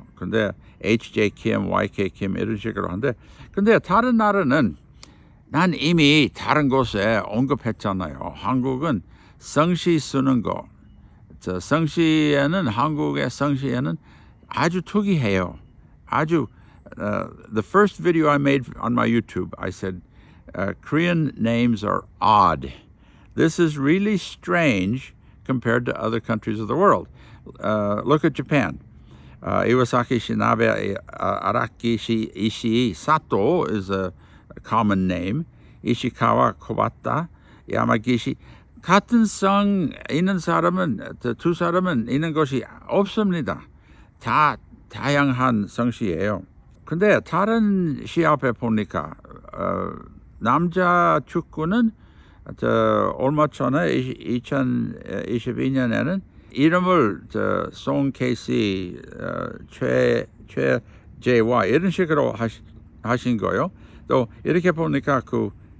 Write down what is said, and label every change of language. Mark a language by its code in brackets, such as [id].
[ko] 근데 HJ 김, YK 김 이런 식으로 하는데 근데 다른 나라는 난 이미 다른 곳에 언급했잖아요. 한국은 성씨 쓰는 거. 성씨에는 한국의 성씨에는 아주 특이해요. 아주 [en] the first video I made on my YouTube, I said Korean names are odd. This is really strange compared to other countries of the world. Look at Japan. Iwasaki Shinabe Araki Ishii Sato is a common name. Ishikawa Kobata, Yamagishi. [ko] 같은 성 있는 사람은 두 사람은 있는 것이 없습니다. 다 다양한 성씨예요. 근데 다른 시합에 보니까 남자 축구는 얼마 전에 2022년에는 이름을 송 케이시, 최재와 이런 식으로 하신 거예요. 또 이렇게 보니까 그